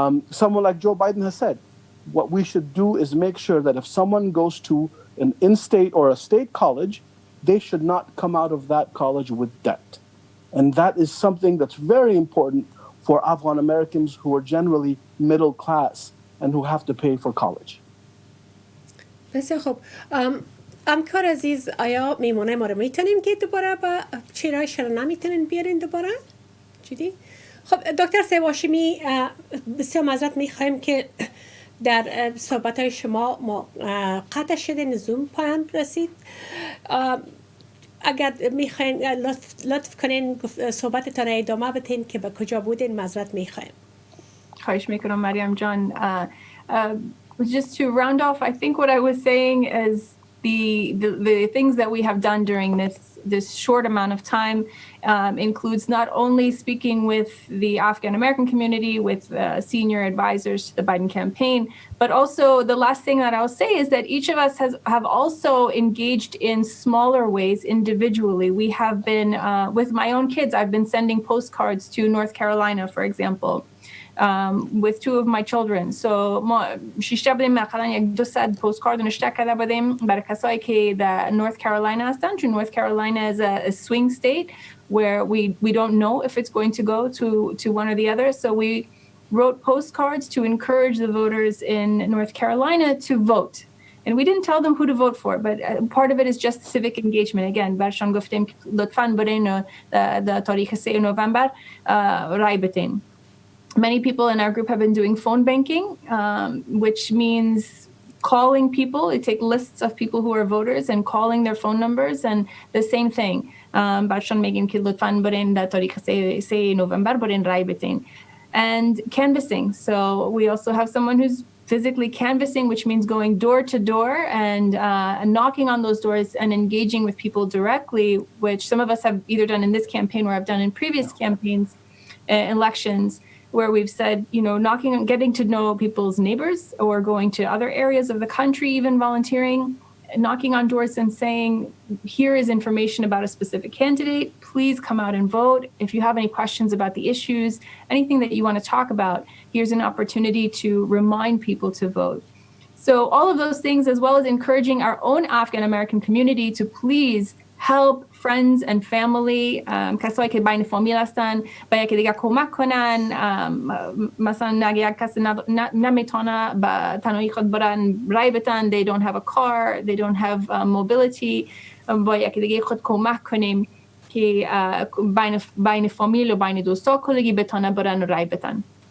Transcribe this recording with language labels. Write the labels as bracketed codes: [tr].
[en] Someone like Joe Biden has said, what we should do is make sure that if someone goes to an in-state or a state college, they should not come out of that college with debt. And that is something that's very important for Afghan Americans who are generally middle class and who have to pay for college. [fa] بسیار خوب. همکار عزیز، آیا میمونه ما رو میتونیم که دوباره با چرای شرنا میتونین بیارین دوباره؟ چیدی؟ خب دکتر سیواشمی، بسیار معذرت میخوایم که در صحبت های شما ما قطع شده، زوم پایان رسید. اگر میخواین لطف کنین صحبتتان ادامه بدین که به کجا بودین، معذرت میخوایم. خواهش میکنم مریم جان. [en] Just to round off, I think what I was saying is the things that we have done during this short amount of time includes not only speaking with the Afghan American community, with senior advisors to the Biden campaign, but also the last thing that I'll say is that each of us have also engaged in smaller ways individually. We have been, with my own kids, I've been sending postcards to North Carolina, for example. With two of my children. So [fa] ما شش بودیم مثلا یک 200 postcard نوشته کرده بودیم برای کسایی که در North Carolina هستن، چون [en] North Carolina is a swing state where we don't know if it's going to go to one or the other. So we wrote postcards to encourage the voters in North Carolina to vote. And we didn't tell them who to vote for, but part of it is just civic engagement. Again, [fa] برشان گفتیم لطفاً برین در تاریخ 3 نوامبر رای بدین. [en] Many people in our group have been doing phone banking, which means calling people. It take lists of people who are voters and calling their phone numbers, and the same thing. [fa] برشان میگیم که لطفاً برین در تاریخ 3 نوامبر برین رای بتین. [en] And canvassing. So we also have someone who's physically canvassing, which means going door to door and knocking on those doors and engaging with people directly, which some of us have either done in this campaign or have done in previous campaigns, elections, where we've said, you know, knocking on, getting to know people's neighbors or going to other areas of the country, even volunteering, knocking on doors and saying, here is information about a specific candidate, please come out and vote. If you have any questions about the issues, anything that you want to talk about, here's an opportunity to remind people to vote. So all of those things, as well as encouraging our own Afghan American community to please help friends and family, [fa] کسایی که بین فامیل هستن به یکی دیگه کمک کنن. مثلا اگه یک کسی نمیتونه به تنهایی خود برن رای بتن، [en] they don't have a car, they don't have mobility، [fa] با یکی دیگه خود کمک کنیم که بین فامیل و بین دوستا کلگی بتونه برن رای بتن.